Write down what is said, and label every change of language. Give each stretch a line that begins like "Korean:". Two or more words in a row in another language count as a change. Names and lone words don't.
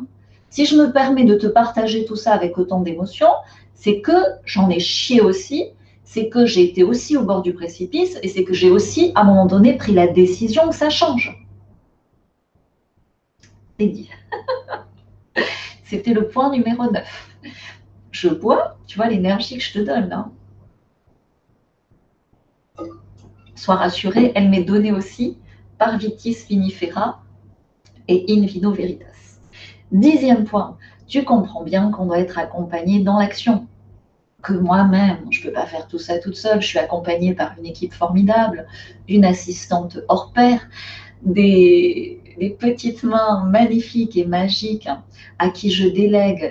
French: Si je me permets de te partager tout ça avec autant d'émotion, c'est que j'en ai chié aussi, c'est que j'ai été aussi au bord du précipice et c'est que j'ai aussi, à un moment donné, pris la décision que ça change. C'est dit. C'était le point numéro 9. Je bois, tu vois l'énergie que je te donne là. Sois rassuré, elle m'est donnée aussi par Vitis vinifera et
Latin: in vino veritas.
French: 10e point, tu comprends bien qu'on doit être accompagné dans l'action. Que moi-même, je ne peux pas faire tout ça toute seule, je suis accompagnée par une équipe formidable, une assistante hors pair, des petites mains magnifiques et magiques à qui je délègue.